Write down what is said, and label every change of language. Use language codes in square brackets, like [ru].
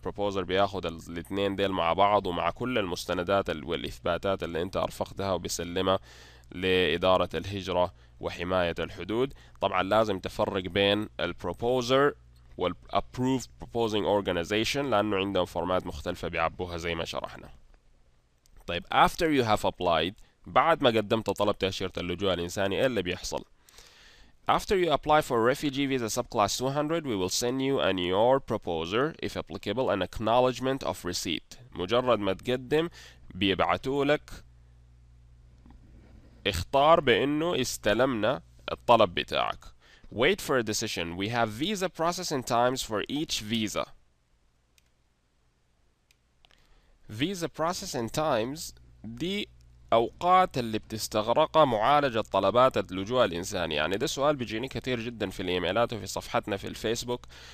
[ar] البروبوزر بياخد الاثنين ديل مع بعض ومع كل المستندات والإثباتات اللي انت أرفقتها وبيسلمها لإدارة الهجرة وحماية الحدود. طبعا لازم تفرق بين البروبوزر والapproved proposing organization لأنه عندهم فورمات مختلفة بيعبوها زي ما شرحنا. [en] طيب after you have applied، [ar] بعد ما قدمت طلب تأشيرة اللجوء الإنساني إيه اللي بيحصل؟ [en] After you apply for refugee visa subclass 200, we will send you and your proposer, if applicable, an acknowledgement of receipt. [ar] مجرد ما تقدم بيبعتوا لك اختار بأنه استلمنا الطلب بتاعك. [en] Wait for a decision. We have visa processing times for each visa. Visa processing times [ar] دي أوقات اللي بتستغرقها معالجة طلبات اللجوء الإنساني. يعني ده سؤال بيجيني كتير جدا في الإيميلات وفي صفحتنا في الفيسبوك.